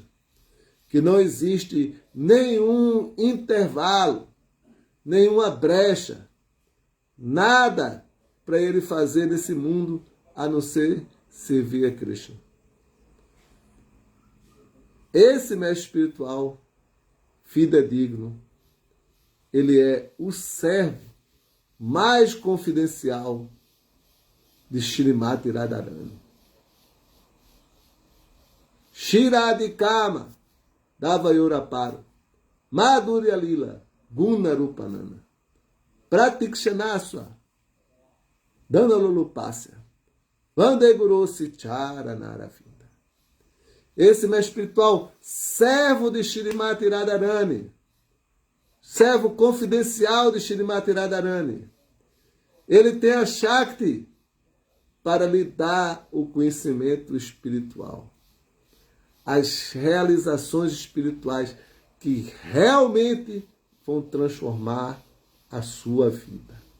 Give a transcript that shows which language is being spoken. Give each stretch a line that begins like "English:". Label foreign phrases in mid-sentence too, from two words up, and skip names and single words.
Portuguese: Que não existe nenhum intervalo, nenhuma brecha, nada para ele fazer nesse mundo a não ser servir a Krishna. Esse mestre espiritual fidedigno, ele é o servo mais confidencial de Shrimati Radharani.
Sanskrit: Shiradikama Davayuraparo Madhurya Lila Guna Rupanana Pratikshanaswa Danalulupasya Vandeguru Sichara Naravinda.
Portuguese: Esse mestre espiritual, servo de Shrimati Radharani, servo confidencial de Shrimati Radharani, ele tem a Shakti para lhe dar o conhecimento espiritual, as realizações espirituais que realmente vão transformar a sua vida.